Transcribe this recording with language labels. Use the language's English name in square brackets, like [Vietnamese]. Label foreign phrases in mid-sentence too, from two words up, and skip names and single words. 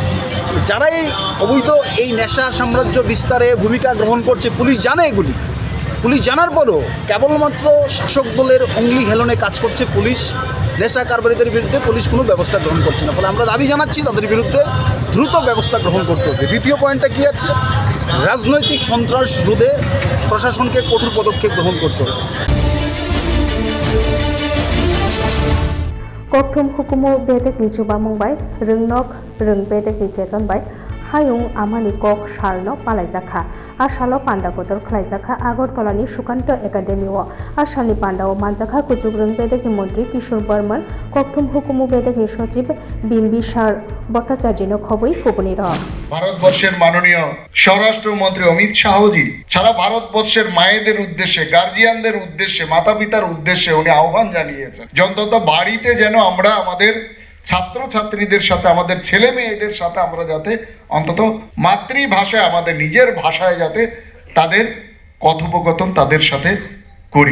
[Bangla] যারা এই অবৈধ এই নেশা সাম্রাজ্য বিস্তারে ভূমিকা গ্রহণ করছে পুলিশ জানে এগুলি, পুলিশ জানার পরও কেবলমাত্র শাসক দলের অঙ্গলি হেলনে কাজ করছে পুলিশ। নেশা কারবারিদের বিরুদ্ধে পুলিশ কোনো ব্যবস্থা গ্রহণ করছে না। ফলে আমরা দাবি জানাচ্ছি তাদের বিরুদ্ধে দ্রুত ব্যবস্থা গ্রহণ করতে হবে। দ্বিতীয় পয়েন্টটা কী আছে, রাজনৈতিক সন্ত্রাস রোধে প্রশাসনকে কঠোর পদক্ষেপ গ্রহণ করতে হবে। [Kok Borok] Kokthum Hukumu Bedek Nichuba Mumbai Rungnok Rung Bedek Nichekanbai Hayung Amani Kok Shalno Palaijakha Ashalo Panda Kotor Khlaijakha Agortolani Shukanto Academy o Ashani Panda o Manjakha Kujuk Rung Bedek Montri Kishore Burman Kokthum Hukumu Bedek Nisochib Bimbishar Bhattacharya Khoboi Kupunira [Bangla] ভারতবর্ষের মাননীয় স্বরাষ্ট্রমন্ত্রী অমিত শাহজি সারা ভারতবর্ষের মায়েদের উদ্দেশ্যে গার্জিয়ানদের উদ্দেশ্যে মাতা পিতার উদ্দেশ্যে উনি আহ্বান জানিয়েছেন যে অন্তত বাড়িতে যেন আমরা আমাদের ছাত্রছাত্রীদের সাথে আমাদের ছেলে মেয়েদের সাথে আমরা যাতে অন্তত মাতৃভাষায় আমাদের নিজের ভাষায় যাতে তাদের কথোপকথন তাদের সাথে করি।